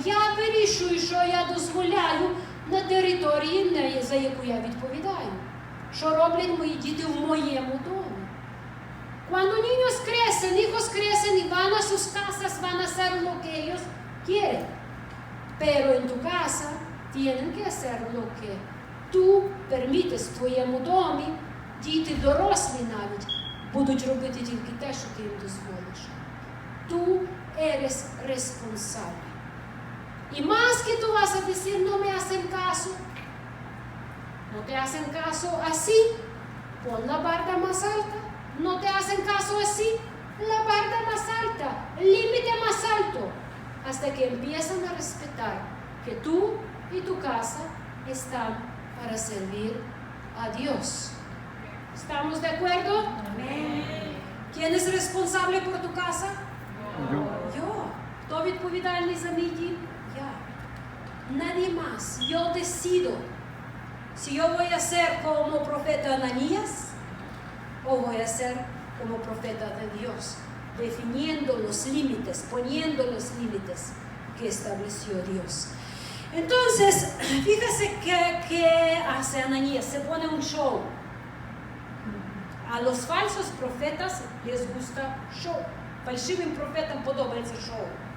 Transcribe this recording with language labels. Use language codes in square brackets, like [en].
[uk] Я вирішую, що я дозволяю на території, за яку я відповідаю. Що роблять мої діти в моєму домі. [es] Cuando niños crecen, hijos crecen y van a sus casas, van a hacer lo que ellos quieren. Pero en tu casa tienen que hacer lo que tú permites [uk] в твоєму домі. Діти дорослі навіть будуть робити тільки те, що ти їм дозволиш. [es] Tú eres responsable. Y más que tú vas a decir, no me hacen caso, no te hacen caso así, pon la barda más alta. No te hacen caso así, la barda más alta, el límite más alto, hasta que empiezan a respetar que tú y tu casa están para servir a Dios. ¿Estamos de acuerdo? Amén. ¿Quién es responsable por tu casa? Yo. [uk] ¿Хто відповідальний за мій дім? [es] Я. Nadie más. Yo decido si yo voy a ser como profeta Ananías o voy a ser como profeta de Dios, definiendo los límites, poniendo los límites que estableció Dios. Entonces, fíjese que hace Ananías, se pone un show. A los falsos profetas les gusta show. [uk] Фальшивим профетам подобається шоу.